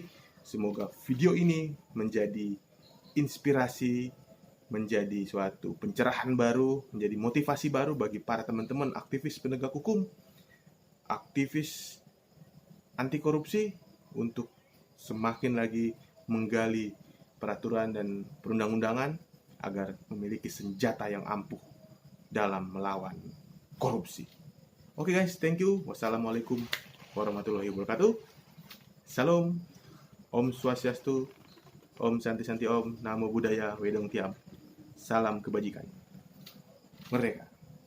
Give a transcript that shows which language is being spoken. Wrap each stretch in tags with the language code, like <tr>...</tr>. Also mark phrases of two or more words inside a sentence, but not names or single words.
<id>Semoga video ini menjadi inspirasi, menjadi suatu pencerahan baru, menjadi motivasi baru bagi para teman-teman aktivis penegak hukum, aktivis anti korupsi, untuk semakin lagi menggali peraturan dan perundang-undangan agar memiliki senjata yang ampuh dalam melawan korupsi.</id> <en>Oke guys, thank you.</en> <ar>والسلام عليكم ورحمة الله وبركاته.</ar> <ban>Salam, Om Swastiastu, Om Santi Santi Om,</ban> <pi>Namo Buddhaya,</pi> <zh>唯德动天.</zh> <id>Salam kebajikan. Merdeka.</id>